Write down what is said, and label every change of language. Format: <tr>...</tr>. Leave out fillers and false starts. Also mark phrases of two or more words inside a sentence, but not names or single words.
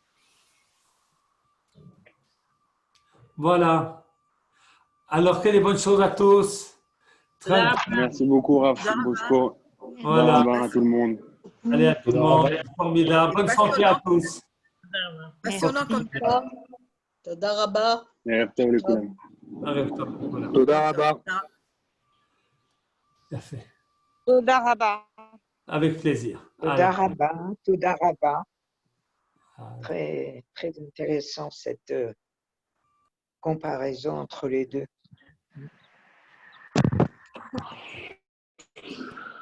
<fr>Voilà. Alors, que les bonnes choses à tous. Merci beaucoup, Raph Bouchko. Voilà. Au revoir à tout le monde. Allez, à tout le monde. Formidable. Bonne santé à tous. Passionnant comme</fr> <he>תודה רבה. ערב טוב לכולם. ערב טוב לכולם. תודה רבה. יפה. תודה רבה.</he> <fr>Avec plaisir. תודה Allez.</fr> <he>רבה, תודה רבה.</he> <fr>Ah, Très, très intéressant cette comparaison entre les deux.</fr>